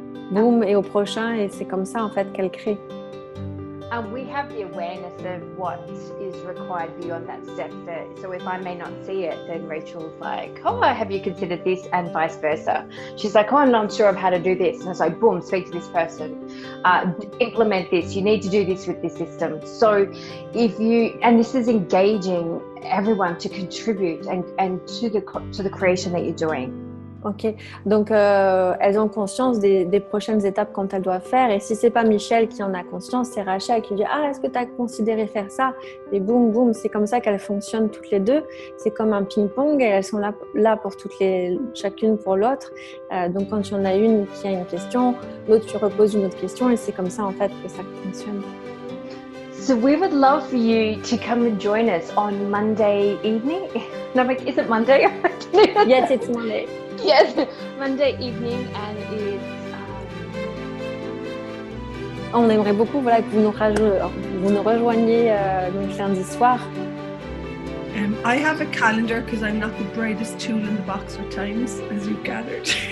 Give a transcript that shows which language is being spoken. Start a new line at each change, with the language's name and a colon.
French: Boum, et au prochain, et c'est comme ça en fait qu'elle crée.
English: We have the awareness of what is required beyond that step. So if I may not see it, then Rachel's like, oh, have you considered this? And vice versa. She's like, oh, I'm not sure of how to do this. And I was like, boom, speak to this person. Implement this. You need to do this with this system. So and this is engaging everyone to contribute and to the creation that you're doing.
French: Ok, donc elles ont conscience des prochaines étapes quand elles doivent faire, et si c'est pas Michelle qui en a conscience, c'est Rachel qui dit est-ce que tu as considéré faire ça, et boum boum, c'est comme ça qu'elles fonctionnent toutes les deux. C'est comme un ping-pong et elles sont là pour chacune pour l'autre. Donc quand il y en a une qui a une question, l'autre tu reposes une autre question, et c'est comme ça en fait que ça fonctionne.
English: So we would love for you to come and join us on Monday evening. No, is it Monday? Yes, it's Monday. Yes, Monday evening, and it's.
French: On aimerait beaucoup que vous nous rejoigniez donc lundi soir.
English: I have a calendar because I'm not the brightest tool in the box for times, as you've gathered.